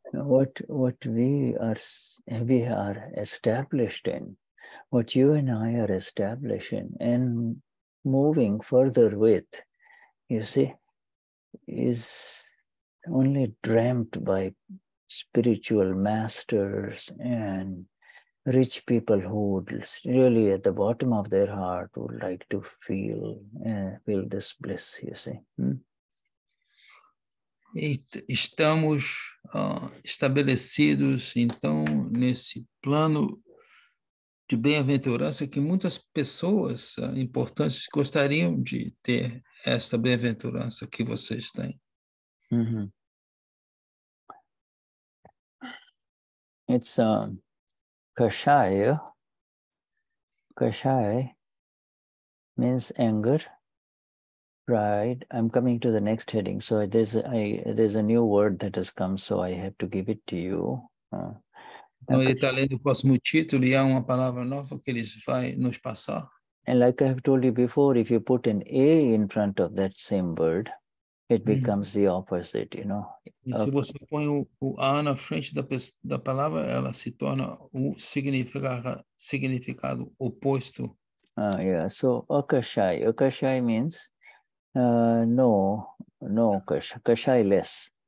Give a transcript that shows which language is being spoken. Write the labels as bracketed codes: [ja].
[en] What we are established in, what you and I are established in, and moving further with, you see, is only dreamt by spiritual masters and rich people who would really at the bottom of their heart would like to feel this bliss, you see. [pt] E estamos estabelecidos, então, nesse plano de bem-aventurança que muitas pessoas importantes gostariam de ter esta bem-aventurança que vocês têm. [en] It's kashaya. Kashaya means anger, pride. I'm coming to the next heading. So there's a new word that has come, so I have to give it to you. [pt] Então, ele está lendo o próximo título e há uma palavra nova que ele vai nos passar. [en] And like I have told you before, if you put an A in front of that same word, it becomes the opposite, [pt] E se você põe o A na frente da palavra, ela se torna o significado oposto. [en] Yeah, so Akashaya. Akashaya means no kashaya less.